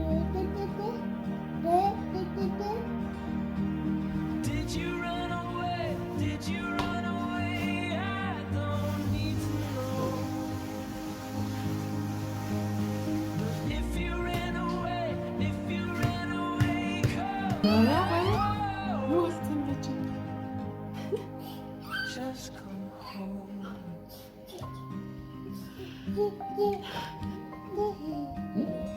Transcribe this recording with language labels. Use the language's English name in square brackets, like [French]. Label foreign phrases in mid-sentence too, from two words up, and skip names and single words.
[English] Did you run away? Did you run away? I don't need to know. If you ran away, come [Mongolian] Юу хэлсэн бэ чи? [English] just come home.